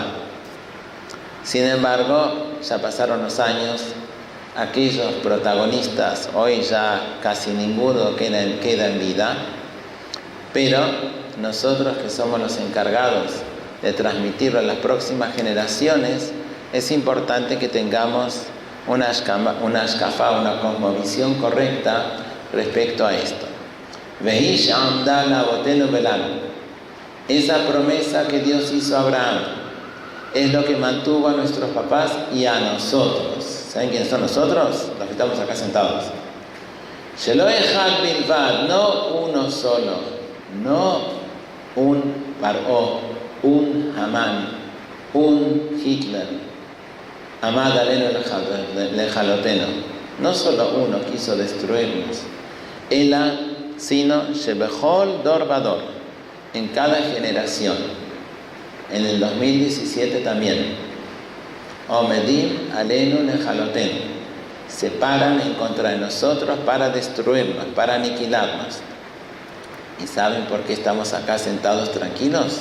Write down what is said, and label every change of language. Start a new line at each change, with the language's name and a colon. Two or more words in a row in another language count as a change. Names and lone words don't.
Spanish: Sin embargo, ya pasaron los años, aquellos protagonistas, hoy ya casi ninguno queda en vida, pero nosotros que somos los encargados de transmitirlo a las próximas generaciones, es importante que tengamos una cosmovisión correcta respecto a esto.
Hebrew: והיא שעמדה לאבותינו ולנו.
Spanish: Esa promesa que Dios hizo a Abraham es lo que mantuvo a nuestros papás y a nosotros. ¿Saben quiénes son nosotros? Los que estamos acá sentados.
Hebrew: שלא אחד בלבד,
Spanish: no uno solo, no un Paró, un Hamán, un Hitler.
Hebrew: עמד עלינו לכלותנו.
Spanish: No solo uno quiso destruirnos, sino
Hebrew: שבכל דור ודור,
Spanish: en cada generación. En el 2017 también.
Hebrew: עומדים עלינו לכלותנו.
Spanish: Se paran en contra de nosotros para destruirnos, para aniquilarnos. ¿Y saben por qué estamos acá sentados tranquilos?